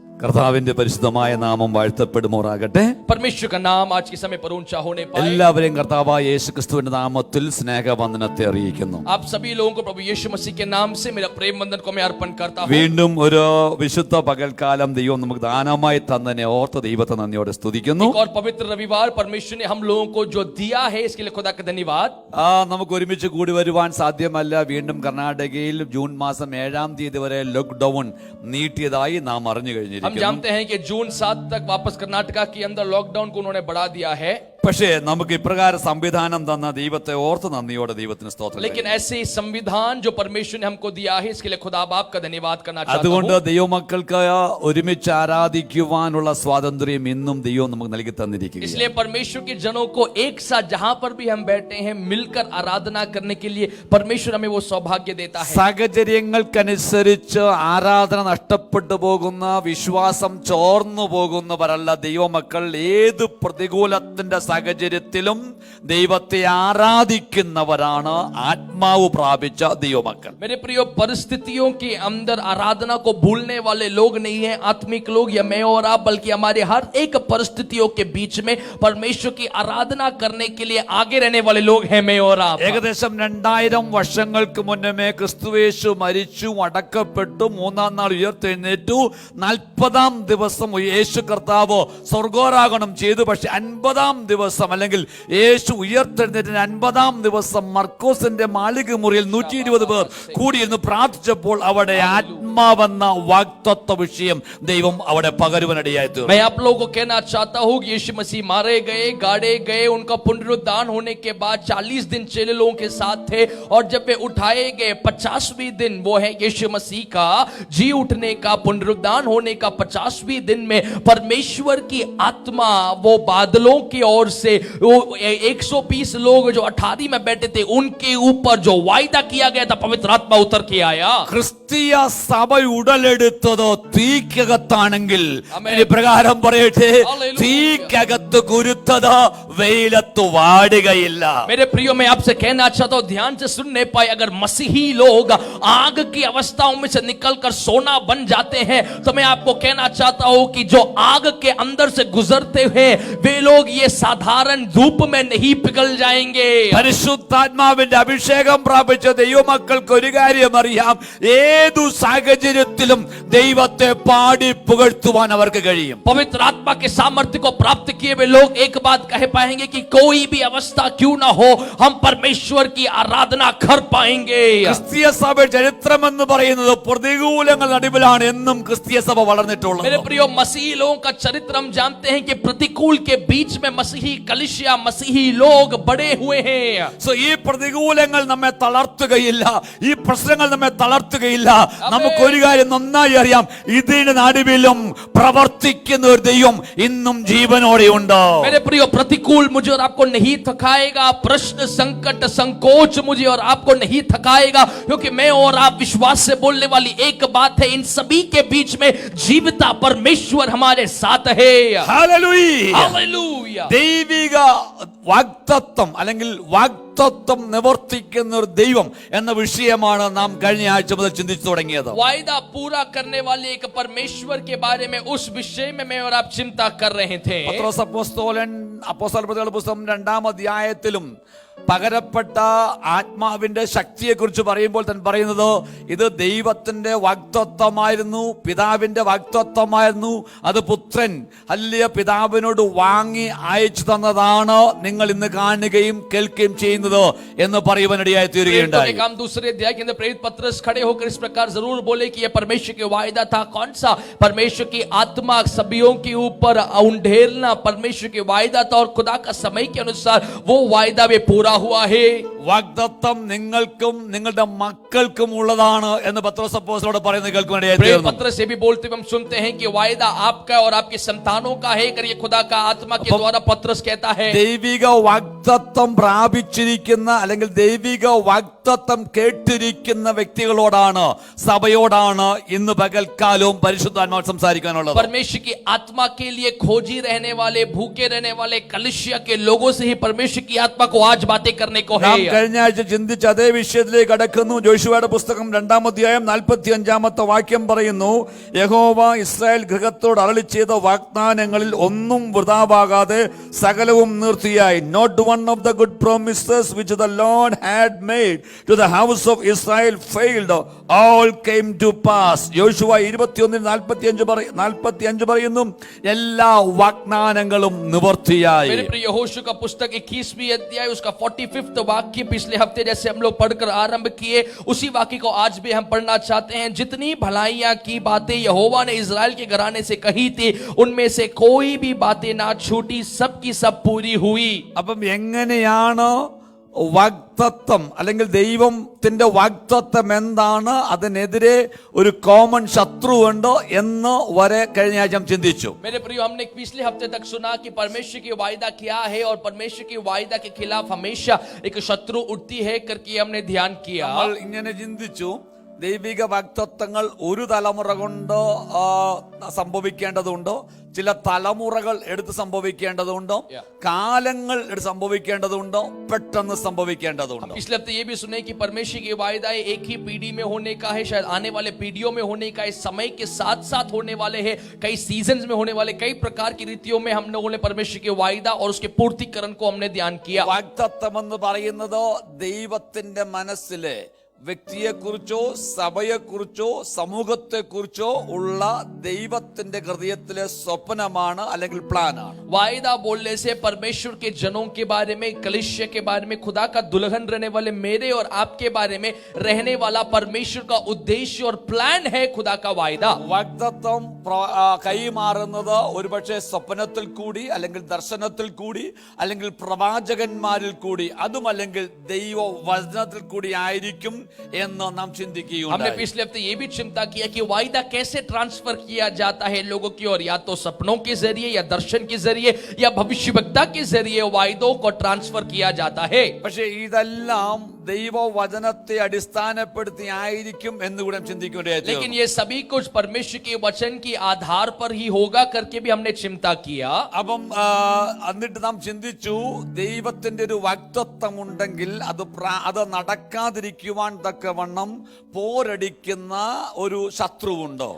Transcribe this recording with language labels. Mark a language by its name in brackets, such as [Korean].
[Malayalam] കർത്താവിന്റെ പരിശുദ്ധമായ നാമം വാഴ്ത്തപ്പെടുമാറാകട്ടെ. [Hindi] परमेश्वर का नाम आज के समय पर ऊंचा होने पाए। [Malayalam] എല്ലാവരെയും കർത്താവായ യേശുക്രിസ്തുവിന്റെ നാമത്തിൽ സ്നേഹവന്ദനത്തെ അറിയിക്കുന്നു. [Hindi] आप सभी लोगों को प्रभु यीशु मसीह के नाम से मेरा प्रेम वंदन को मैं अर्पण करता हूं। [Malayalam] വീണ്ടും ഒരു വിശുദ്ധ പകൽക്കാലം ദൈവം നമുക്ക് ദാനമായി തന്നതിനെ ഓർത്ത് ദൈവത്തെ നന്ദിയോടെ സ്തുതിക്കുന്നു. [Hindi] एक और पवित्र रविवार परमेश्वर ने हम लोगों को जो दिया है इसके लिए खुदा का धन्यवाद। [Malayalam] നമുക്ക് ഒരുമിച്ച് കൂടി വരുവാൻ സാധ്യമല്ല. വീണ്ടും കർണാടകയിൽ ജൂൺ മാസം 7-ാം തീയതി വരെ ലോക്ക്ഡൌൺ നീട്ടിയതായി നാം അറിഞ്ഞു കഴിഞ്ഞിരിക്കുന്നു. [Hindi] हम जानते हैं कि जून 7 तक वापस कर्नाटका के अंदर लॉकडाउन को उन्होंने बढ़ा दिया है। [Malayalam] പക്ഷേ നമുക്ക് ഇപ്രകാരം സംവിധാനം തന്ന ദൈവത്തെ ഓർത്ത് നന്ദിയോടെ ദൈവത്തിന് സ്തോത്രം. [Hindi] लेकिन ऐसे संविधान जो परमेश्वर ने हमको दिया है इसके लिए खुदा बाप का धन्यवाद करना चाहता हूं। [Malayalam] അതുകൊണ്ട് ദൈവമക്കൾക്ക് ഒരുമിച്ച് ആരാധിക്കുവാനുള്ള സ്വാതന്ത്ര്യം ഇന്നും ദൈവം നമുക്ക് നൽകി തന്നിരിക്കുകയാണ്. [Hindi] इसलिए परमेश्वर के जनों को एक साथ जहां पर भी हम बैठे हैं मिलकर आराधना करने के लिए परमेश्वर हमें वो सौभाग्य देता है। [Malayalam] സാഹചര്യങ്ങൾക്കനുസരിച്ച് ആരാധന നഷ്ടപ്പെട്ടു പോകുന്ന, വിശ്വാസം ചോർന്നു പോകുന്നവരല്ല ദൈവമക്കൾ. ഏത് പ്രതികൂലത്തിന്റെ സാഹചര്യത്തിലും ദൈവത്തെ ആരാധിക്കുന്നവരാണ് ആത്മാവ് പ്രാപിച്ച ദൈവമക്കൾ. [Hindi] मेरे प्रियो, परिस्थितियों के अंदर आराधना को भूलने वाले लोग नहीं है आत्मिक लोग या मैं और आप, बल्कि हमारे हर एक परिस्थितियों के बीच में परमेश्वर की आराधना करने के लिए आगे रहने वाले लोग हैं मैं और आप। [Malayalam] ഏകദേശം 2000 വർഷങ്ങൾക്ക് മുന്നമേ ക്രിസ്തുയേശു മരിച്ചു, അടക്കപ്പെട്ടു, 3-ാം നാൾ ഉയർത്തെഴുന്നേറ്റു. 40-ാം ദിവസം യേശു കർത്താവ് സ്വർഗാരോഹണം ചെയ്തു. പക്ഷെ 50-ാം ദിവസം അല്ലെങ്കിൽ യേശു ഉയർത്തെഴുന്നേറ്റിന് 50-ാം ദിവസം മർക്കോസിന്റെ മാളിക മുറിയിൽ 120 പേർ കൂടിയിരുന്ന് പ്രാർത്ഥിച്ചപ്പോൾ അവിടെ ആത്മാവെന്ന വാഗ്ദത്ത വിഷയം ദൈവം അവിടെ പകരുവാനിടയായി തീർന്നു. [Hindi] मैं आप लोगों को कहना चाहता हूं कि यीशु मसीह मारे गए, गाड़े गए, उनका पुनरुत्थान होने के बाद 40 दिन चेले लोगों के साथ थे और जब वे उठाए गए 50वें दिन वो है यीशु मसीह का जी उठने का, पुनरुत्थान होने का 50वें दिन में परमेश्वर की आत्मा वो बादलों की ओर से वो 120 लोग जो 18 में बैठे थे उनके ऊपर जो वायदा किया गया था पवित्र आत्मा उतर के आया। [Malayalam] ക്രിസ്തീയ സഭ ഉടലെടുത്തത് തീക്കകത്താണെങ്കിൽ പ്രകാരം പറയട്ടെ, തീക്കകത്ത് കുരുത്തത് വെയിലത്ത് വാടുകയില്ല. [Hindi] मेरे प्रियो, मैं आपसे कहना चाहता हूं, ध्यान से सुनने पाए, अगर मसीही लोग आग की अवस्थाओं में से निकलकर सोना बन जाते हैं तो मैं आपको कहना चाहता हूं कि जो आग के अंदर से गुजरते हैं वे लोग ये साधारण धूप में नहीं पिघल जाएंगे। [Malayalam] പരിശുദ്ധാത്മാവിന്റെ അഭിഷേകം പ്രാപിച്ച ദൈവമക്കൾക്ക് ഒരു കാര്യം അറിയാം, ഏതു സാഹചര്യത്തിലും ദൈവത്തെ പാടി പുകഴ്ത്തുവാൻ അവർക്ക് കഴിയും. [Hindi] पवित्र आत्मा के सामर्थ्य को प्राप्त किए हुए लोग एक बात कह पाएंगे कि कोई भी अवस्था क्यों ना हो हम परमेश्वर की आराधना कर पाएंगे। [Malayalam] ക്രിസ്തീയ സഭ ചരിത്രം എന്ന് പറയുന്നത് പ്രതികൂലങ്ങൾ നടുവിലാണ് എന്നും ക്രിസ്തീയ സഭ വളർന്നിട്ടുള്ളത്. [Hindi] मेरे प्रियो, मसीही लोगों का चरित्र हम जानते हैं कि प्रतिकूल के बीच में मसीही कलीसिया, मसीही लोग बड़े हुए हैं। [Malayalam] ഈ പ്രതികൂലങ്ങൾ നമ്മെ തളർത്തുകയില്ല, ഈ പ്രശ്നങ്ങൾ നമ്മെ തളർത്തുകയില്ല. നമുക്ക് ഒരു കാര്യം നന്നായി അറിയാം, ഇതിന്റെ നടുവിലും പ്രവർത്തിക്കുന്ന ഒരു ദൈവം ഇന്നും ജീവനോടെ ഉണ്ട്. [Hindi] मेरे प्रियो, प्रतिकूल मुझे और आपको नहीं थकाएगा, प्रश्न, संकट, संकोच मुझे और आपको नहीं थकाएगा, क्योंकि मैं और आप विश्वास से बोलने वाली एक बात है, इन सभी के बीच में जीविता परमेश्वर हमारे साथ है। [Malayalam] Hallelujah, [Hindi] hallelujah. [Malayalam] ദൈവിക വാഗ്ദത്തം അല്ലെങ്കിൽ വാഗ്ദത്തം നിവർത്തിക്കുന്ന ഒരു ദൈവം എന്ന വിഷയമാണ് നാം കഴിഞ്ഞ ആഴ്ച മുതൽ ചിന്തിച്ചു തുടങ്ങിയത്. [Hindi] वायदा पूरा करने वाले एक परमेश्वर के बारे में उस विषय में मैं और आप चिंता कर रहे थे। [Malayalam] പത്രോസ് അപ്പോസ്തലൻ അപ്പോസ്തലരുടെ പുസ്തകം 2-ാം അധ്യായത്തിലും പകരപ്പെട്ട ആത്മാവിന്റെ ശക്തിയെ കുറിച്ച് പറയുമ്പോൾ തന്നെ പറയുന്നത് ഇത് ദൈവത്തിന്റെ വാഗ്ദത്തമായിരുന്നു, പിതാവിന്റെ വാഗ്ദത്തമായിരുന്നു. അത് പുത്രൻ അല്ലിയ പിതാവിനോട് വാങ്ങി അയച്ചു തന്നതാണ് നിങ്ങൾ ഇന്ന് കാണുകയും കേൾക്കുകയും ചെയ്യുന്നത് എന്ന് പറയുവാനിടയായി തീരുകയുണ്ടായി. [Hindi] हम दूसरे अध्याय के अंदर प्रेरित पत्रस खड़े होकर इस प्रकार जरूर बोले कि यह परमेश्वर के वायदा था। कौन सा? परमेश्वर की आत्मा सभियों के ऊपर उंडेलना परमेश्वर के वायदा था और खुदा का समय के अनुसार वो वायदा वे पूरा हुआ है। [Malayalam] വാഗ്ദത്തം നിങ്ങൾക്കും നിങ്ങളുടെ മക്കൾക്കും ഉള്ളതാണ് എന്ന് പത്രോസ് അപ്പോസ്തലനോട് പറയുന്നത് കേൾക്കുവാനിടയായി തീർന്നു. [Hindi] पत्र से भी बोलते हुए हम सुनते हैं कि वायदा आपका और आपके संतानों का है, कर ये खुदा का आत्मा के द्वारा पत्रस कहता है। [Malayalam] ദൈവിക വാഗ്ദത്തം പ്രാപിച്ചിരിക്കുന്ന അല്ലെങ്കിൽ ദൈവിക വാഗ്ദത്തം കേട്ടിരിക്കുന്ന വ്യക്തികളോടാണ്, സഭയോടാണ് ഇന്ന് പകൽക്കാലവും പരിശുദ്ധാത്മാവ് സംസാരിക്കാനുള്ളത്. [Hindi] परमेश्वर की आत्मा के लिए खोजी रहने वाले, भूखे रहने वाले कलीसिया के लोगों से ही परमेश्वर की आत्मा को आज बातें करने को है। [Malayalam] കഴിഞ്ഞ ആഴ്ച ചിന്തിച്ച അതേ വിഷയത്തിലേക്ക് കടക്കുന്നു. യോശുവയുടെ പുസ്തകം 2-ാം അധ്യായം 45-ാമത്തെ വാക്യം പറയുന്നു, യഹോവ ഇസ്രായേൽ ഗൃഹത്തോട് അരുളി ചെയ്ത വാഗ്ദാനങ്ങളിൽ ഒന്നും വൃഥാവാകാതെ സകലവും നിർത്തിയായി. [English] Not one of the good promises which the Lord had made to the house of Israel failed. All came to pass. [Malayalam] യോശുവ 21:45 പറയുന്നു, എല്ലാ വാഗ്ദാനങ്ങളും നിവർത്തിയായി. [Hindi] मेरे प्रिय यहोशू का पुस्तक 21वीं अध्याय उसका 45वां वाक्य पिछले हफ्ते जैसे हम लोग पढ़कर आरंभ किए, उसी वाक्य को आज भी हम पढ़ना चाहते हैं. जितनी भलाइयां की बातें यहोवा ने इजराइल के घराने से कही थी, उनमें से कोई भी बातें ना छूटी, सब की सब पूरी हुई. [Malayalam] അപ്പം എങ്ങനെയാണ് വാഗ്ദത്തം അല്ലെങ്കിൽ ദൈവത്തിന്റെ വാഗ്ദത്തം എന്താണ്, അതിനെതിരെ ഒരു കോമൺ ശത്രുവുണ്ടോ എന്ന് വരെ കഴിഞ്ഞ ആഴ്ച ചിന്തിച്ചു. [Hindi] मेरे प्रियो, हमने पिछले हफ्ते तक सुना कि परमेश्वर की वायदा क्या है और परमेश्वर की वायदा के खिलाफ हमेशा एक शत्रु उठती है करके हमने ध्यान किया. [Malayalam] നമ്മൾ ഇങ്ങനെ ചിന്തിച്ചു, ദൈവിക വാഗ്ദത്തങ്ങൾ ഒരു തലമുറ കൊണ്ട് സംഭവിക്കേണ്ടതുണ്ടോ, ചില തലമുറകൾ എടുത്ത് സംഭവിക്കേണ്ടതുണ്ടോ, കാലങ്ങൾ എടുത്ത് സംഭവിക്കേണ്ടതുണ്ടോ, പെട്ടെന്ന് സംഭവിക്കേണ്ടതുണ്ടോ. [Hindi] पिछले हफ्ते ये भी सुने कि परमेश्वर की वायदा एक ही पीढ़ी में होने का है, शायद आने वाले पीढ़ियों में होने का है, समय के साथ साथ होने वाले हैं, कई सीजन्स में होने वाले, कई प्रकार की रीतियों में हम लोगों ने परमेश्वर की वायदा और उसके पूर्तिकरण को हमने ध्यान किया. [Malayalam] വാഗ്ദത്തം എന്ന് പറയുന്നത് ദൈവത്തിന്റെ മനസ്സിലെ വ്യക്തിയെക്കുറിച്ചോ സഭയെക്കുറിച്ചോ സമൂഹത്തെക്കുറിച്ചോ ഉള്ള ദൈവത്തിന്റെ ഹൃദയത്തിലെ സ്വപ്നമാണ് അല്ലെങ്കിൽ പ്ലാനാണ്. [Hindi] वायदा बोलने से परमेश्वर के जनों के बारे में, कलीसिया के बारे में, खुदा का दुल्हन रहने वाले मेरे और आपके बारे में रहने वाला परमेश्वर का उद्देश्य और प्लान है खुदा का वायदा. [Malayalam] വാഗ്ദത്തം കൈമാറുന്നത് ഒരുപക്ഷെ സ്വപ്നത്തിൽ കൂടി അല്ലെങ്കിൽ ദർശനത്തിൽ കൂടി അല്ലെങ്കിൽ പ്രവാചകന്മാരിൽ കൂടി, അതുമല്ലെങ്കിൽ ദൈവ വചനത്തിൽ കൂടി ആയിരിക്കും എന്ന് നാം ചിന്തിക്കുകയുണ്ടായി. [Hindi] हमने पिछले हफ्ते ये भी चिंता किया कि वायदा कैसे ट्रांसफर किया जाता है लोगों की ओर, या तो सपनों के जरिए या दर्शन के जरिए या भविष्यवक्ता के जरिए वायदों को ट्रांसफर किया जाता है. [Malayalam] പക്ഷേ ഇതെല്ലാം ദൈവവചനത്തെ അടിസ്ഥാനപ്പെടുത്തി ആയിരിക്കും എന്നുകൂടെ ചിന്തിക്കേണ്ടതായി. [Hindi] लेकिन ये सभी कुछ परमेश्वर के वचन के आधार पर ही होगा करके भी हमने चिंता किया. [Malayalam] അപ്പം എന്നിട്ട് നാം ചിന്തിച്ചു, ദൈവത്തിന്റെ ഒരു വാഗ്ദത്തം ഉണ്ടെങ്കിൽ അത് നടക്കാതിരിക്കുവാൻ തക്കവണ്ണം പോരടിക്കുന്ന ഒരു ശത്രുവുണ്ടോ.